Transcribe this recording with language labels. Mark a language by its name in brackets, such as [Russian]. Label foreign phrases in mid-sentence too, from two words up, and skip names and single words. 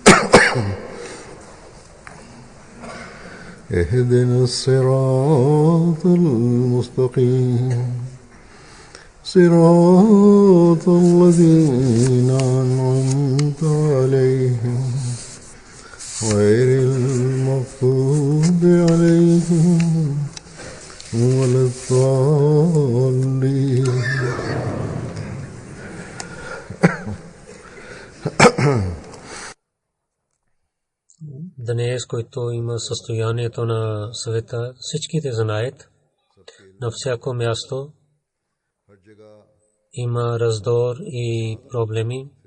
[Arabic] اهدنا الصراط المستقيم صراط الذين أنعمت عليهم غير المغضوب عليهم ولا الضالين. [Bulgarian] Днес, който има състоянието на света, всичките знаят, на всяко място има раздор и проблеми.